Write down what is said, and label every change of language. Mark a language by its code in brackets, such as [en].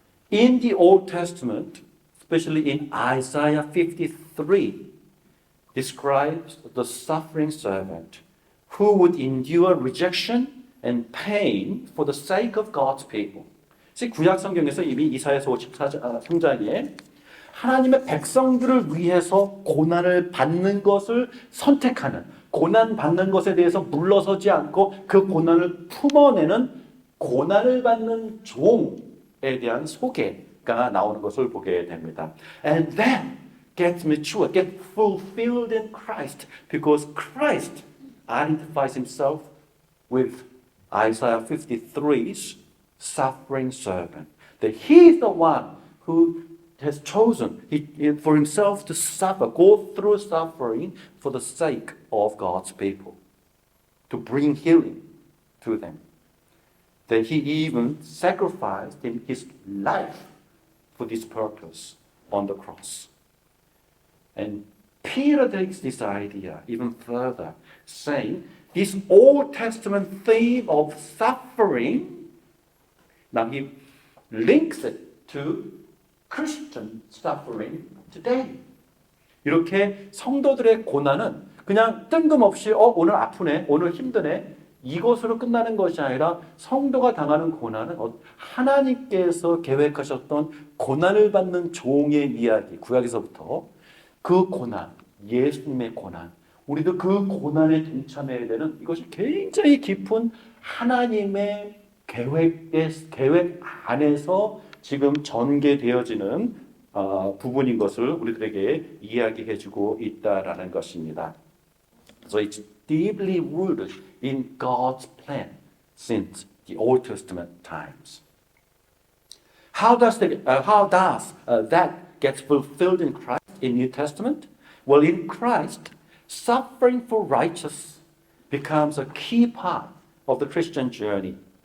[en] In the Old Testament, especially in Isaiah 53, describes the suffering servant who would endure rejection and pain for the sake of God's people. [ko] 구약 성경에서 이미 이사야서 53장에 하나님의 백성들을 위해서 고난을 받는 것을 선택하는, 고난 받는 것에 대해서 물러서지 않고 그 고난을 품어내는 고난을 받는 종에 대한 소개가 나오는 것을 보게 됩니다. [en] And then gets mature, gets fulfilled in Christ, because Christ identifies himself with Isaiah 53's suffering servant. That he is the one who has chosen for himself to suffer, go through suffering for the sake of God's people, to bring healing to them. That he even sacrificed in his life for this purpose on the cross. And Peter takes this idea even further, saying this Old Testament theme of suffering, now he links it to Christian suffering today. [ko] 이렇게 성도들의 고난은 그냥 뜬금없이 오늘 아프네, 오늘 힘드네, 이것으로 끝나는 것이 아니라 성도가 당하는 고난은 하나님께서 계획하셨던 고난을 받는 종의 이야기, 구약에서부터 그 고난, 예수님의 고난, 우리도 그 고난에 동참해야 되는 이것이 굉장히 깊은 하나님의 계획 안에서 지금 전개되어지는 부분인 것을 우리들에게 이야기해주고 있다라는 것입니다. [en] So it's deeply rooted in God's plan since the Old Testament times. How does that get fulfilled in Christ in New Testament? Well, in Christ, suffering for righteousness becomes a key part of the Christian journey.